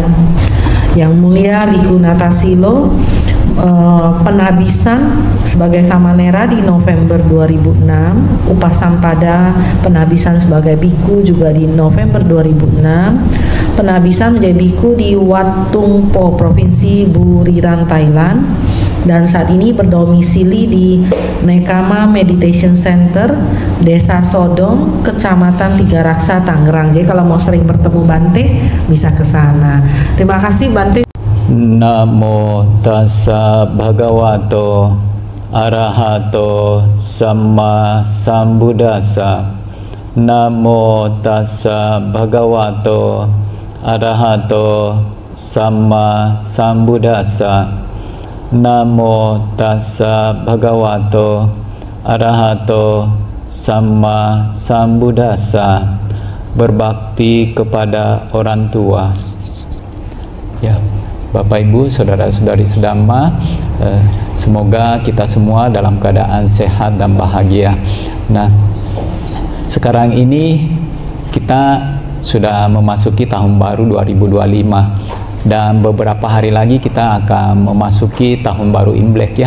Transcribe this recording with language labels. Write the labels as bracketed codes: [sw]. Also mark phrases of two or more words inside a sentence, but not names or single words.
[id] Yang mulia Biku Natasilo penabisan sebagai Samanera di November 2006, Upasampada penabisan sebagai biku juga di November 2006, penabisan menjadi biku di Wat Tung Po, Provinsi Buriran, Thailand, dan saat ini berdomisili di Nekama Meditation Center, Desa Sodong, Kecamatan Tiga Raksa, Tangerang. Jadi kalau mau sering bertemu Bante bisa ke sana. Terima kasih Bante. [pi] Namo tassa bhagavato arahato samma sambuddhassa. Namo tassa bhagavato arahato samma sambuddhassa. Namo tassa bhagavato arahato samma sambuddhassa. [id] Berbakti kepada orang tua. Ya. Bapak Ibu, saudara-saudari sedhamma, semoga kita semua dalam keadaan sehat dan bahagia. Nah, sekarang ini kita sudah memasuki tahun baru 2025 dan beberapa hari lagi kita akan memasuki tahun baru Imlek ya.